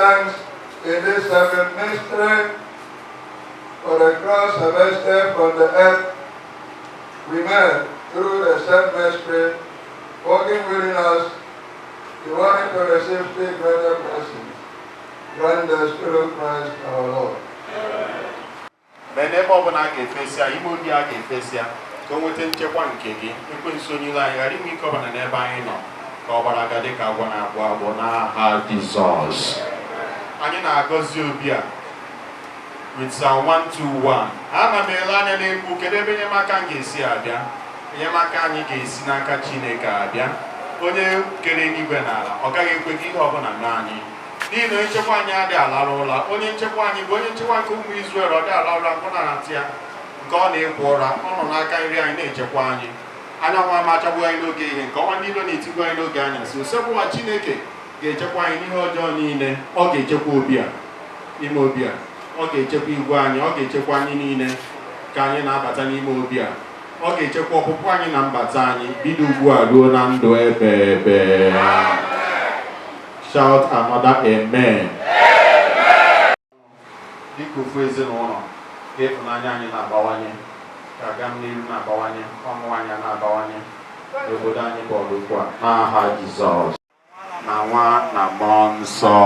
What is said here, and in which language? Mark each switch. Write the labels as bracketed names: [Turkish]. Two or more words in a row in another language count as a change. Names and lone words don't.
[English] thanks in this sacred mystery for the cross harvested from the earth we made through the said mystery, working within us, you want to receive three greater blessings. Grant us through Christ our Lord. [Igbo] Ebe ọ bụla a ga-efesịa, Ime-Obi a ga-efesịa ka o nweta nchekwa nke gị, ekwensu onye ilo anyị ghara inwe ike ọbụla n'ebe anyị nọ ka ọ gbara aga dịka agwọ na-agbọ agbọ n'aha Jizọs. Anyị na-agọzi obi a with Psalm 121. Ana m ele anya n'egwu kedu ebe enyemaka m ga-esi abịa. Enyemaka anyị ga-esi n'aka Chineke abịa. Onye kere eluigwe na ala ọ gaghị ekwe ka ihe ọbụla mee anyị. N'ihi na nchekwa anyị adịghị alara ụla. Onye nchekwa anyị bụ onye nchekwa nke ụmụ Izrel ọ dịghị alara ụra mkpụ na ntị ya nke ọ na-ekwu ụra. Ọ nọ n'aka nri anyị na-echekwa anyị. Anyanwụ amachagbu anyị n'oge ihe nke ọnwa niile na-etigbu anyị n'oge anyasị. Osekwa Chineke ga-echekwa anyị n'ihe ọjọọ niile. Ọ ga-echekwa obi a, Ime-Obi a. Ọ ga-echekwa igwe anyị, ọ ga-echekwa anyị niile ka anyị na-abata n'ime obi a. Ọ ga-echekwa ọpụpụ anyị na mbata anyị bido ugbu a ruo na ndụ ebe ebe. [English] Shout another amen. [Igbo] Dịka ofu ezinụlọ, ka ịfụnanya anyị na-abawanye, ka aga n'ihu na-abawanye, ọṅụ anyị na-abawanye n'obodo anyị bụ Oraukwu a n'aha Jizọs na Nwa na Mmụọ Nsọ.